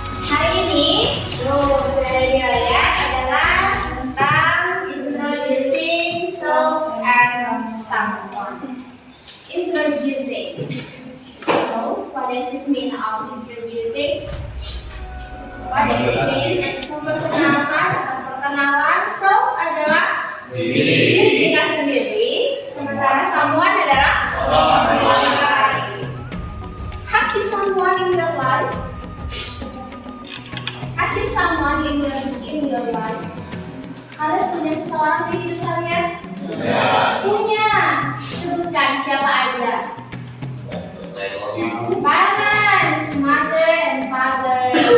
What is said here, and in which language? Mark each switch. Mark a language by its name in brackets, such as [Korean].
[Indonesian] Hari ini, sudah dilihat adalah tentang introducing self and someone. Introducing. [English] introducing? No, what does it mean of introducing? What does it mean? [Indonesian] Perkenalan, so adalah diri kita sendiri, sementara someone adalah orang lain. [English] Have you someone in your life? [Indonesian] Have you someone in your life? Kalian punya seseorang di hidup kalian? Punya. Sebutkan siapa aja. Parents, mother and father.